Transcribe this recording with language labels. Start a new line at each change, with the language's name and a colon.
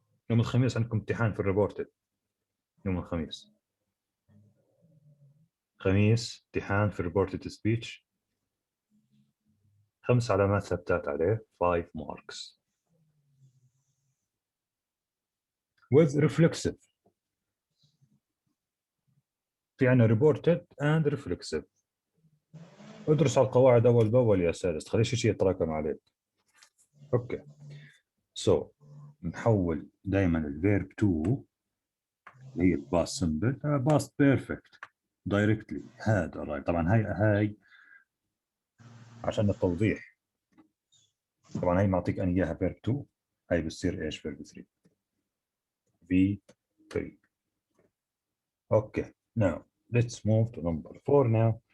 Arabic: يوم الخميس عندكم امتحان في الريبورتد. يوم الخميس امتحان في الريبورتد سبيتش، 5 علامات ثبتات عليه
English: 5 marks with reflexive.
Arabic: في عنا
English: reported and reflexive.
Arabic: ادرس على القواعد اول باول يا سادس، تخليش شيء يتراكم عليك. اوكي سو نحول دائما الفيرب تو اللي هي الباست سمبل باست بيرفكت دايركتلي. هاد arrived. طبعا هاي عشان التوضيح، طبعا هاي معطيك انا اياها فيرب 2، هاي بتصير ايش؟ فيرب 3 في 3.
English: Okay now let's move to number 4 now.